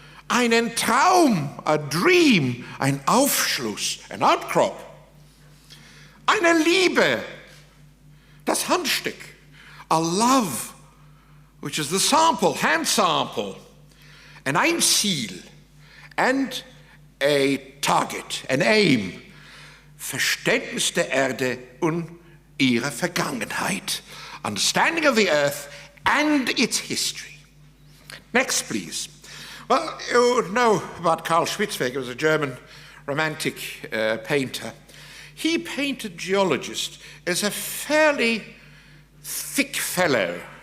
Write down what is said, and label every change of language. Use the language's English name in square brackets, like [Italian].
[German] Einen Traum, [English] a dream, [German] ein Aufschluss, [English] an outcrop. [German] Eine Liebe, das Handstück. [English] A love, which is the sample, hand sample. And [German] ein Ziel, [English] and a target, an aim. [German] Verständnis der Erde und ihrer Vergangenheit. [English] Understanding of the earth and its history. Next, please. Well, you know about Karl Schwitzweger, was a German romantic painter. He painted geologists as a fairly thick fellow.